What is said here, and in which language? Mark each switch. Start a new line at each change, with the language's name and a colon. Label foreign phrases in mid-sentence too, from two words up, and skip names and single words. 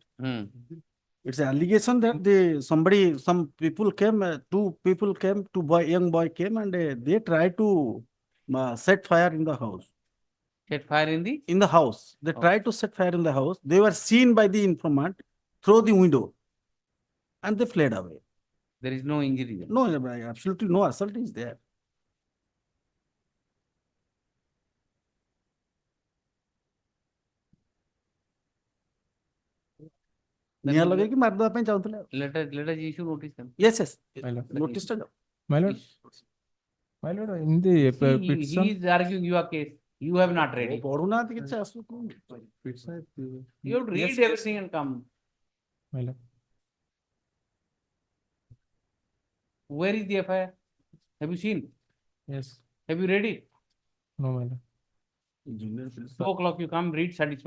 English: It's an allegation that some people came, two young boy came and they tried to set fire in the house. Set fire in the? In the house. They tried to set fire in the house. They were seen by the informant through the window and they fled away. There is no injury there. No, absolutely no assault is there.
Odia: ନିଆଁ ଲଗେଇକି ମାରିଦେବା ପାଇଁ ଚାହୁଁଥିଲେ।
English: Let us issue notice them. Yes, yes. Notice. Notice. My lord, in the petition. He is arguing your case. You have not read it.
Odia: ପଢୁନାହାନ୍ତି କିଛି ଆସୁ
English: You have to read everything and come. My lord. Where is the FIR? Have you seen? Yes. Have you read it? No, my lord. 2 o'clock you come, read, satisfy.